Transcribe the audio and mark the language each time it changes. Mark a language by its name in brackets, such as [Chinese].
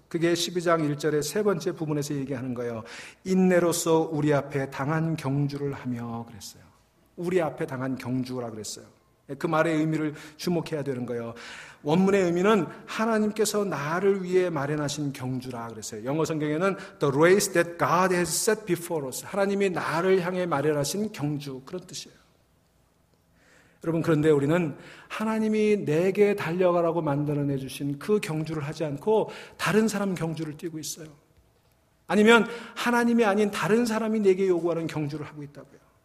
[Korean] 그게 12장 1절의 세 번째 부분에서 얘기하는 거예요. 인내로서 우리 앞에 당한 경주를 하며 그랬어요. 우리 앞에 당한 경주라 그랬어요. 그 말의 의미를 주목해야 되는 거예요. 원문의 의미는 하나님께서 나를 위해 마련하신 경주라 그랬어요. 영어 성경에는 [English] The race that God has set before us. [Korean] 하나님이 나를 향해 마련하신 경주, 그런 뜻이에요. 여러분, 그런데 우리는 하나님이 내게 달려가라고 만들어내 주신 그 경주를 하지 않고 다른 사람 경주를 뛰고 있어요. 아니면 하나님이 아닌 다른 사람이 내게 요구하는 경주를 하고 있다고요.